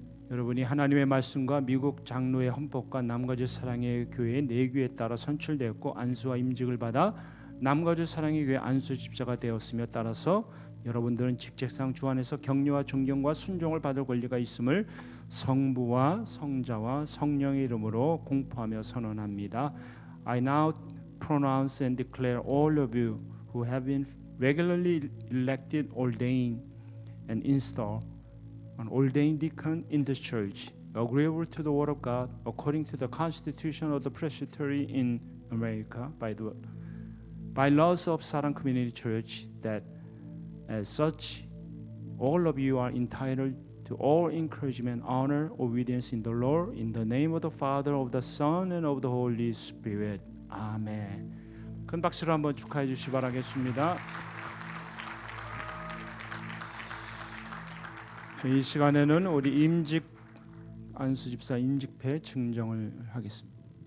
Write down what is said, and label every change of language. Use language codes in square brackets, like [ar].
[ko] 여러분이 하나님의 말씀과 미국 장로의 헌법과 남가주 사랑의 교회의 내규에 따라 선출되었고 안수와 임직을 받아 남가주 사랑의 교회 안수 집사가 되었으며 따라서 여러분들은 직책상 주 안에서 격려와 존경과 순종을 받을 권리가 있음을 성부와 성자와 성령의 이름으로 공포하며 선언합니다. [en] I now pronounce and declare all of you who have been regularly elected, ordained, and installed an ordained deacon in this church, agreeable to the word of God, according to the Constitution of the Presbytery in America, by laws of Sarang Community Church, that as such, all of you are entitled to all encouragement, honor, obedience in the Lord, in the name of the Father, of the Son, and of the Holy Spirit. [ko] 아멘. 큰 박수로 한번 축하해 주시기 바라겠습니다. 이 시간에는 우리 임직 안수집사 임직패 증정을 하겠습니다.